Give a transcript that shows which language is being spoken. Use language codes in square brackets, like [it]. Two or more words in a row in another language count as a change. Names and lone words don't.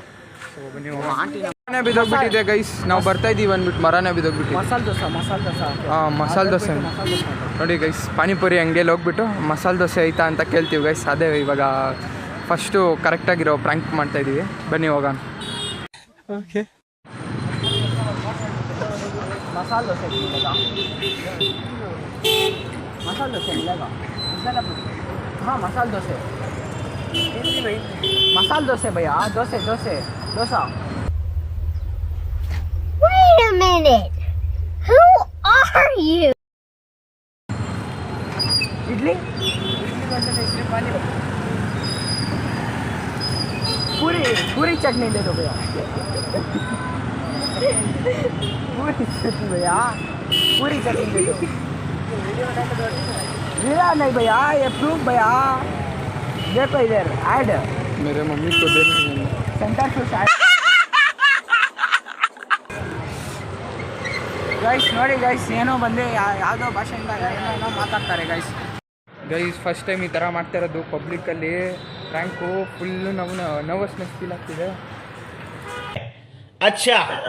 [kn] ಸೊ ಬನ್ನಿ ಮರನೇ ಬಿದ್ದೋಗ್ಬಿಟ್ಟಿದೆ ಗೈಸ್. ನಾವು ಬರ್ತಾ ಇದ್ದೀವಿ ಅಂದ್ಬಿಟ್ಟು ಮರನೇ ಬಿದ್ದೋಗ್ಬಿಟ್ಟಿದೆ. ಮಸಾಲೆ ದೋಸೆ ಹಾಂ ಮಸಾಲೆ ದೋಸೆ ನೋಡಿ ಗೈಸ್. ಪಾನಿಪುರಿ ಅಂಗಡಿಯಲ್ಲಿ ಹೋಗ್ಬಿಟ್ಟು ಮಸಾಲೆ ದೋಸೆ ಐತಾ ಅಂತ ಕೇಳ್ತೀವಿ ಗೈಸ್. ಅದೇ ಇವಾಗ ಫಸ್ಟು ಕರೆಕ್ಟಾಗಿರೋ ಪ್ರ್ಯಾಂಕ್ ಮಾಡ್ತಾಯಿದ್ದೀವಿ. ಬನ್ನಿ ಹೋಗೋಣ. ಓಕೆ, [hi] मसाला डोसा मिलेगा. मसाला डोसा मिलेगा. हाँ मसाला डोसे मसाला डोसे भैया डोसे डोसे डोसा. [en] Wait a minute. Who are you? [hi] इडली पानी पूरी चटनी दे दो भैया. पूरी चटनी भैया, पूरी चटनी दे दो. जीरा नहीं भैया, ये प्रूफ भैया. देखो इधर ऐड मेरे मम्मी को देना सेंटर फ्रूट ऐड. [kn] ಗೈಸ್ ನೋಡಿ ಗೈಸ್, ಏನೋ ಬಂದು ಯಾವುದೋ ಭಾಷೆಯಿಂದ ಏನೋ ಮಾತಾಡ್ತಾರೆ ಗೈಸ್. ಗೈಸ್ [en] first time [kn] ಈ ಥರ ಮಾಡ್ತಾ ಇರೋದು ಪಬ್ಲಿಕ್ಕಲ್ಲಿ ಪ್ರ್ಯಾಂಕು. [en] full nervousness feel [kn] ಆಗ್ತಿದೆ. अच्छा